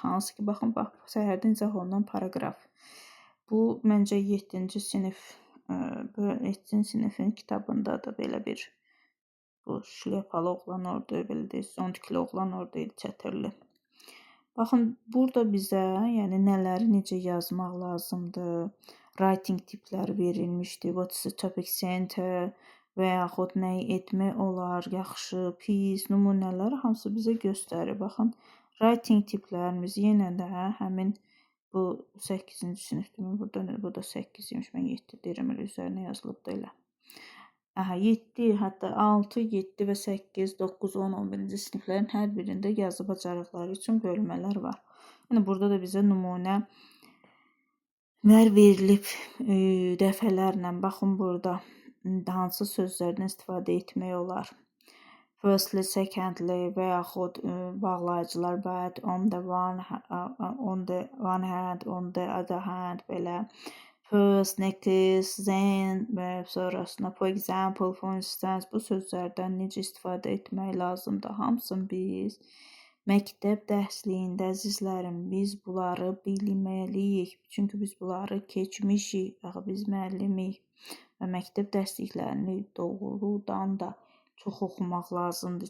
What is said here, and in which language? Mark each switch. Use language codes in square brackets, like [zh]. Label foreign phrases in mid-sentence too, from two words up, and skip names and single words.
[az] Hansı ki, baxın, səhərdən izah olunan paraqraf. Bu məncə 7-ci sinif 7-ci sinifin kitabında da belə bir bu şlyapalı oğlan orada, belə deyək, zontikli oğlan orada idi, çətirli. Baxın, burada bizə yəni nələri necə yazmaq lazımdır, writing tipləri verilmişdir, [en] what's the topic center [az] və yaxud nəyi etmək olar, yaxşı, pis, nümunələr hamısı bizə göstərir. Baxın, writing tiplərimiz yenə də həmin bu 8-ci sinifdir. Burada 8 imiş, mən 7 deyirəm, elə üzərinə yazılıb da elə. 7, hətta 6, 7 və 8, 9, 10, 11-ci siniflərin hər birində yazı bacarıqları üçün bölmələr var. Yəni burada da bizə nümunələr verilib dəfələrlə. Baxın burada hansı sözlərdən istifadə etmək olar. [en] Firstly, secondly [az] və yaxud bağlayıcılar [en] but, on the one hand, on the other hand [az] belə. [en] First, next, then [az] və sonrasında [en] for example, for instance, [az] bu sözlərdən necə istifadə etmək lazımdır? Hamısını biz məktəb dərsliyində əzizlərim, biz bunları bilməliyik. Çünki biz bunları keçmişik, biz müəllimik və məktəb dərsliklərini doğrudan da çox oxumaq lazımdır.